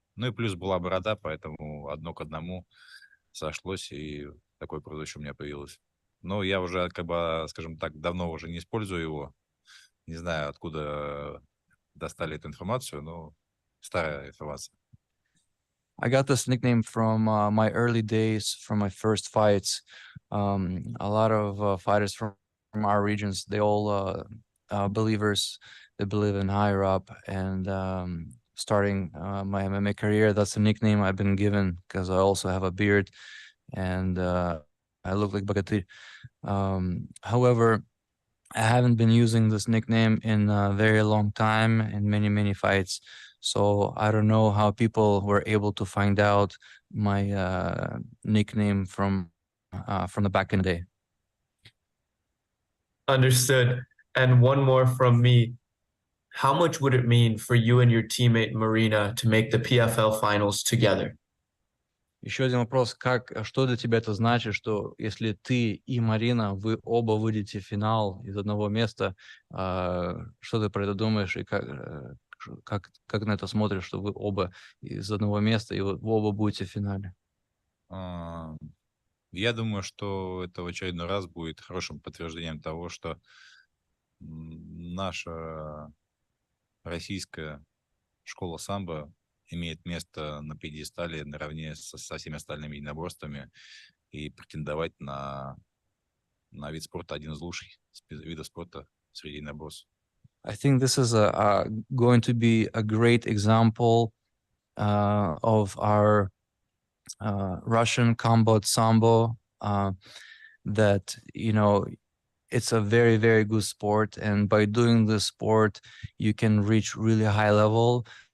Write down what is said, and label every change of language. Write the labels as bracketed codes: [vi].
[ru] Ну и плюс была борода, поэтому одно к одному сошлось, и такое прозвище у меня появилось. Но я уже, как бы, скажем так, давно уже не использую его. Не знаю, откуда достали эту информацию, но старая информация. [en] I got this nickname from my early days, from my first fights. A lot of fighters from our regions, they all believers. They believe in higher up. And starting my MMA career, that's a nickname I've been given because I also have a beard and I look like Bogatyr. However, I haven't been using this nickname in a very long time in many fights. So I don't know how people were able to find out my nickname from the back in the day. Understood. And one more from me. How much would it mean for you and your teammate Marina to make the PFL finals together? [ru] Еще один вопрос. Что для тебя это значит, что если ты и Марина, вы оба выйдете в финал из одного места, что ты про это думаешь и как на это смотришь, что вы оба из одного места и вы оба будете в финале? Я думаю, что это в очередной раз будет хорошим подтверждением того, что наша российская школа самбо имеет место на пьедестале наравне со всеми остальными единоборствами и претендовать на вид спорта, один из лучших видов спорта среди единоборств. [en] I think this is going to be a great example of our Russian combat sambo that, you know, it's a very, very good sport. And by doing this sport, you can reach really high level.